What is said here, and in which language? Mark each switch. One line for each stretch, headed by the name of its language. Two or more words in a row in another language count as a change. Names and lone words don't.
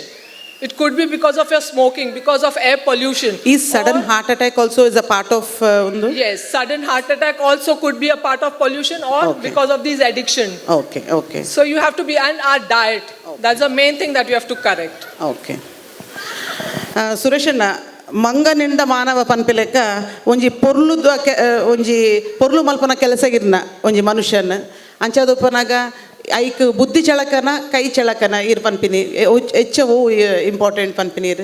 English: It could be because of your smoking, because of air pollution. Is sudden heart attack also is a part of undu? Yes, sudden heart attack also could be a part of pollution or because of these addiction. Okay. So you have to be, and our diet. That's the main thing that you have to correct. Okay.
Tulu: ಸುರೇಶಣ್ಣ ಮಂಗನಿಂದ ಮಾನವ ಪನ್ಪಿಲೆಕ್ಕ ಒಂಜಿ ಪೊರ್ಲು ಮಲ್ಪನ ಕೆಲಸಗಿರ್ನ ಒಂಜಿ ಮನುಷ್ಯನ ಅಂಚದೊಪ್ಪನಾಗ ಐಕ್ ಬುದ್ಧಿ ಚಳಕನ ಕೈ ಚಳಕನ ಇರ್ ಪನ್ಪಿನಿ ಹೆಚ್ಚವು ಇಂಪಾರ್ಟೆಂಟ್ ಪನ್ಪಿನೀರು